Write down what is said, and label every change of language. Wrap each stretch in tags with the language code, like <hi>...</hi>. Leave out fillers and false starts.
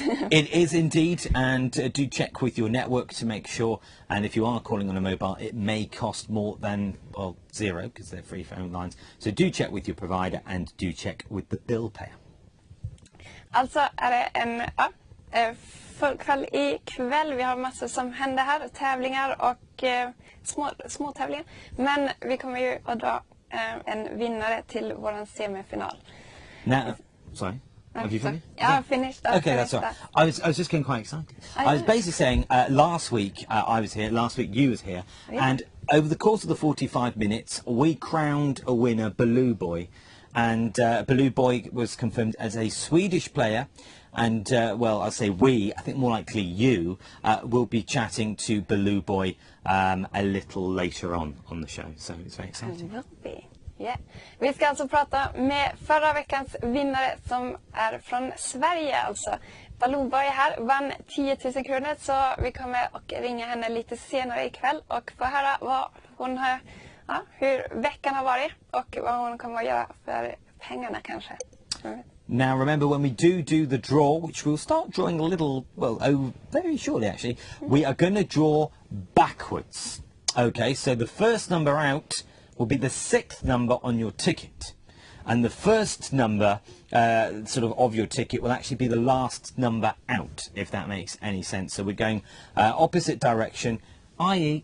<en>It is indeed, and do check with your network to make sure, and if you are calling on a mobile, it may cost more than, well, 0, because they're free phone lines. So do check with your provider and do check with the bill payer.</en> <sv>Alltså är det en full kväll ikväll. Vi har massor som händer här, tävlingar och små tävlingar. Men vi kommer ju att dra en vinnare till våran semifinal.</sv> <en>Now, sorry. Have you finished? Yeah, I finished. Okay, that's all right. I was just getting quite excited. I was basically saying last week I was here, last week you was here, and over the course of the 45 minutes we crowned a winner, Baloo Boy, and Baloo Boy was confirmed as a Swedish player, and well, I'll say we, I think more likely you, will be chatting to Baloo Boy a little later on the show, so it's very exciting. Will be. Yeah.</en> <sv>Vi ska alltså prata med förra veckans vinnare som är från Sverige, alltså. Balooboy här vann 10 000 kronor, så vi kommer att ringa henne lite senare ikväll och få höra vad hon har, hur veckan har varit och vad hon kommer att göra för pengarna kanske.</sv> <en>Now remember, when we do the draw, which we'll start drawing a little, well, very shortly actually, we are going to draw backwards. Okay, so the first number out will be the 6th number on your ticket, and the first number of your ticket will actually be the last number out, if that makes any sense. So we're going opposite direction i.e.</en>